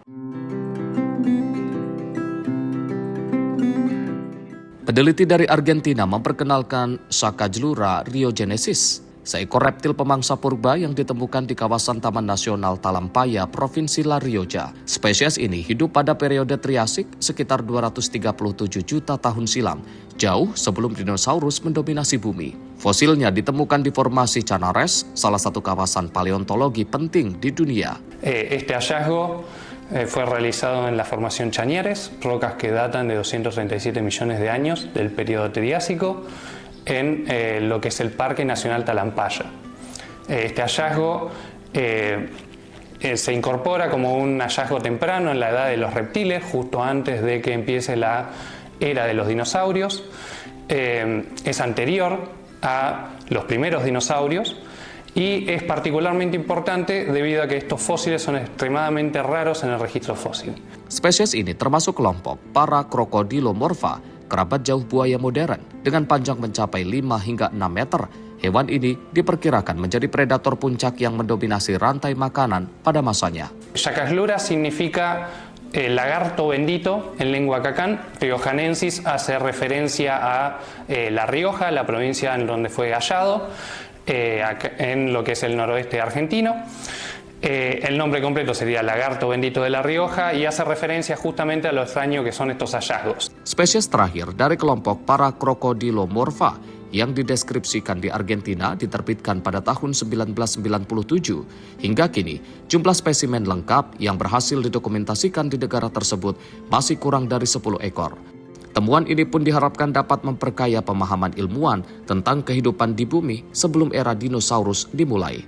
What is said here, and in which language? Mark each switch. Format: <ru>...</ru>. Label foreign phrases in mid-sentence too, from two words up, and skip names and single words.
<id>Peneliti dari Argentina memperkenalkan Sacajlura riogenesis, seekor reptil pemangsa purba yang ditemukan di kawasan Taman Nasional Talampaya, Provinsi La Rioja. Spesies ini hidup pada periode Triasik sekitar 237 juta tahun silam, jauh sebelum dinosaurus mendominasi bumi. Fosilnya ditemukan di formasi Chanares, salah satu kawasan paleontologi penting di dunia.</id> <es>Este hallazgo fue realizado en la formación Chañares, rocas que datan de 237 millones de años del periodo Triásico, en lo que es el Parque Nacional Talampaya. Este hallazgo se incorpora como un hallazgo temprano en la edad de los reptiles, justo antes de que empiece la era de los dinosaurios. Es anterior a los primeros dinosaurios y es particularmente importante debido a que estos fósiles son extremadamente raros en el registro fósil.</es> <id>Spesies ini termasuk kelompok Parakrocodilomorpha, kerabat jauh buaya modern, dengan panjang mencapai 5 hingga 6 meter. Hewan ini diperkirakan menjadi predator puncak yang mendominasi rantai makanan pada masanya.</id> <es>Sacajlura significa lagarto bendito en lengua cacán. Riojanensis hace referencia a La Rioja, la provincia en donde fue hallado, en lo que es el noroeste argentino. El nombre completo sería lagarto bendito de La Rioja y hace referencia justamente a lo extraño que son estos hallazgos.</es> <id>Spesies terakhir dari kelompok Parakrocodilomorpha yang dideskripsikan di Argentina diterbitkan pada tahun 1997. Hingga kini, jumlah spesimen lengkap yang berhasil didokumentasikan di negara tersebut masih kurang dari 10 ekor. Temuan ini pun diharapkan dapat memperkaya pemahaman ilmuwan tentang kehidupan di bumi sebelum era dinosaurus dimulai.</id>